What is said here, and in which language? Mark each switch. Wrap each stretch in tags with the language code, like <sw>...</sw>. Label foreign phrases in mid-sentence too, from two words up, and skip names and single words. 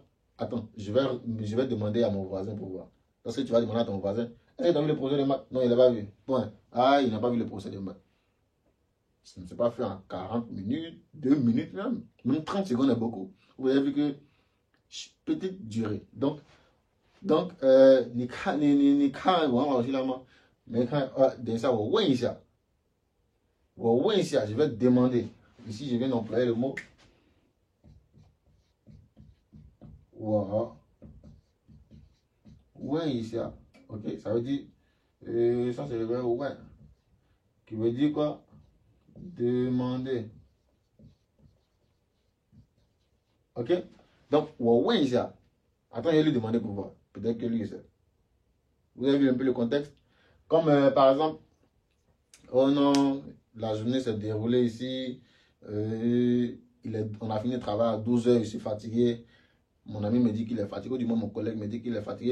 <fr>Attends, je vais demander à mon voisin pour voir. Parce que tu vas demander à ton voisin, est-ce que tu as vu le professeur de maths? Non, il n'a pas vu. Point. Ah, il n'a pas vu le professeur de maths. Ça ne s'est pas fait en 40 minutes, 2 minutes même. Même 30 secondes est beaucoup. Vous avez vu que petite durée.</fr> <zh>Donc 你看王老师了吗？没看，等一下我问一下，</zh> <fr>je vais te demander. Ici, je viens d'employer le mot.</fr> <zh>我问一下</zh> <fr>ok, ça veut dire, ça c'est le verbe 问 qui veut dire quoi? Demander. Ok, donc</fr> <zh>我问一下</zh> <fr>attends, je vais lui demander pour voir, peut-être que lui il sait. Vous avez vu un peu le contexte? Comme par exemple, oh non, la journée s'est déroulée ici, on a fini le travail à 12 h, je suis fatigué. Mon ami me dit qu'il est fatigué, du moins mon collègue me dit qu'il est fatigué.</fr>